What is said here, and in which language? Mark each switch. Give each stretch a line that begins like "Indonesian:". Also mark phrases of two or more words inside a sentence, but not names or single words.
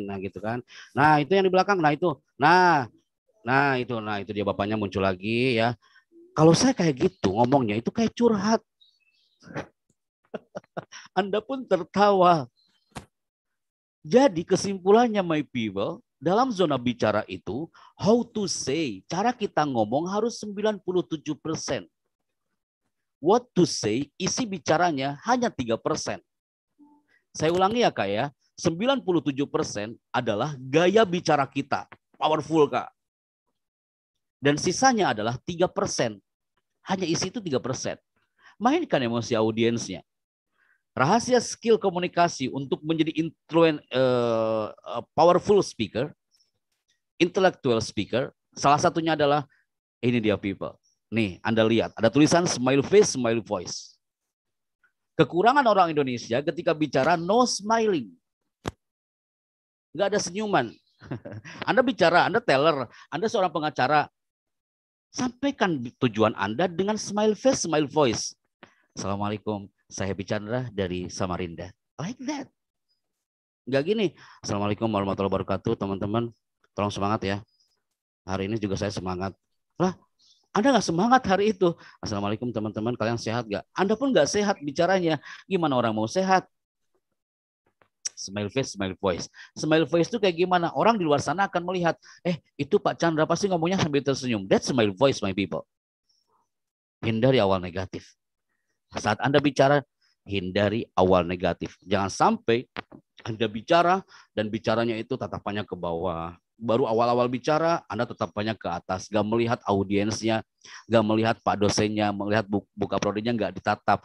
Indonesian: Nah gitu kan. Nah itu yang di belakang. Nah itu, nah itu dia bapaknya muncul lagi ya. Kalau saya kayak gitu ngomongnya itu kayak curhat. Anda pun tertawa. Jadi kesimpulannya
English: my people,
Indonesian: dalam zona bicara itu,
English: how to say,
Indonesian: cara kita ngomong harus 97%.
English: What to say,
Indonesian: isi bicaranya hanya 3%. Saya ulangi ya Kak ya. 97% adalah gaya bicara kita. Powerful Kak. Dan sisanya adalah 3%. Hanya isi itu 3%. Mainkan emosi audiensnya. Rahasia skill komunikasi untuk menjadi
English: powerful speaker, intellectual speaker,
Indonesian: salah satunya adalah ini dia people. Nih Anda lihat ada tulisan
English: smile face, smile voice.
Indonesian: Kekurangan orang Indonesia ketika bicara
English: no smiling.
Indonesian: Nggak ada senyuman. Anda bicara, Anda teller, Anda seorang pengacara. Sampaikan tujuan Anda dengan
English: smile face, smile voice.
Indonesian: Assalamualaikum, saya Happy Chandra dari Samarinda.
English: Like that.
Indonesian: Nggak gini.
Arabic: السلام عليكم ورحمة الله وبركاته,
Indonesian: teman-teman. Tolong semangat ya. Hari ini juga saya semangat. Lah, Anda nggak semangat hari itu. Assalamualaikum teman-teman, kalian sehat nggak? Anda pun nggak sehat bicaranya. Gimana orang mau sehat?
English: Smile face, smile voice. Smile voice
Indonesian: itu kayak gimana? Orang di luar sana akan melihat, itu Pak Chandra pasti ngomongnya sambil tersenyum.
English: That's smile voice, my people.
Indonesian: Hindari awal negatif. Saat Anda bicara, hindari awal negatif. Jangan sampai Anda bicara dan bicaranya itu tatapannya ke bawah. Baru awal-awal bicara, Anda tatapannya ke atas. Gak melihat audiensnya, gak melihat Pak dosennya, melihat buka prodinya gak ditatap.